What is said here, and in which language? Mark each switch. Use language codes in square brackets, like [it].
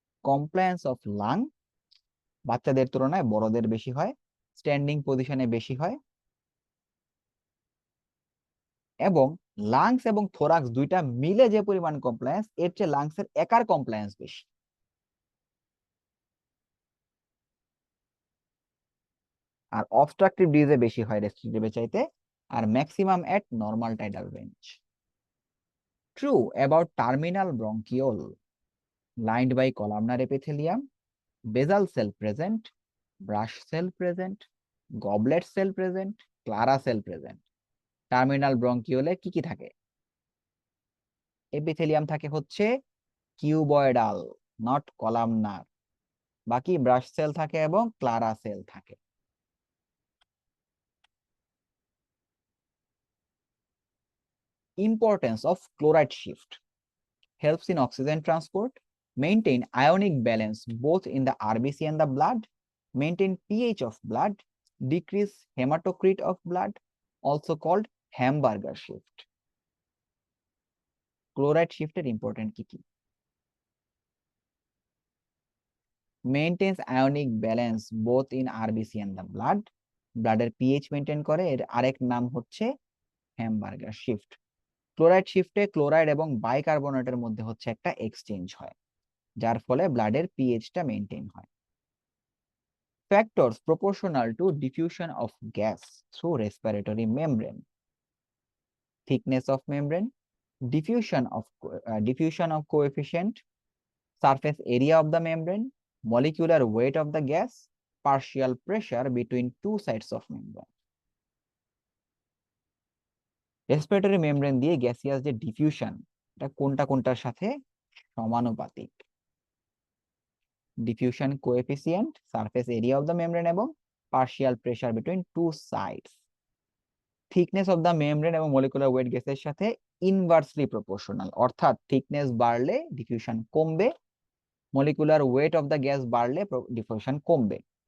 [bn] Compliance of lung বাচ্চাদের তুলনায় বড়দের বেশি হয়, স্ট্যান্ডিং পজিশনে বেশি হয়, এবং লাংস এবং থোরাক্স দুইটা মিলে যে পরিমাণ কমপ্লায়েন্স, এর চেয়ে লাংসের একার কমপ্লায়েন্স বেশি। আর অবস্ট্রাকটিভ ডিজিজে বেশি হয় রেস্ট্রিক্টিভে চাইতে, আর maximum at normal tidal range. [en] True about terminal bronchiole lined by columnar epithelium, basal cell present, brush cell present, goblet cell present, clara cell present. [bn] Terminal bronchiole কি কি থাকে? এপিথেলিয়াম থাকে হচ্ছে কিউবয়েডাল, নট কলামনার। বাকি brush sell থাকে এবং Clara sell থাকে। [en] Importance of chloride shift: helps in oxygen transport, maintain ionic balance both in the RBC and the blood, maintain pH of blood, decrease hematocrit of blood, also called hamburger shift. [bn] Chloride shift এর important কি কি? [en] Maintains ionic balance both in RBC and the blood, [bn] ব্লাডের pH maintain করে, [en] এর আরেক নাম হচ্ছে হ্যামবার্গার শিফট। [bn] Chloride শিফটে ক্লোরাইড এবং বাইকার্বনেটের মধ্যে হচ্ছে একটা এক্সচেঞ্জ হয়, যার ফলে ব্লাডের পিএইচটা মেইনটেইন হয়। [en] Factors proportional to diffusion of gas through respiratory membrane: thickness of membrane, diffusion of coefficient, surface area of the membrane, molecular weight of the gas, partial pressure between two sides of membrane. [bn] Respiratory membrane দিয়ে gaseous যে diffusion, এটা কোনটা কোনটার সাথে সমানুপাতিক? [en] Diffusion coefficient, surface area of the membrane এবং partial pressure between two sides. [bn] Thickness of the membrane এবং molecular weight গ্যাসের সাথে ইনভার্সলি প্রপোর্শনাল, অর্থাৎ থিকনেস বাড়লে ডিফিউশন কমবে, molecular weight of the gas বাড়লে ডিফিউশন কমবে।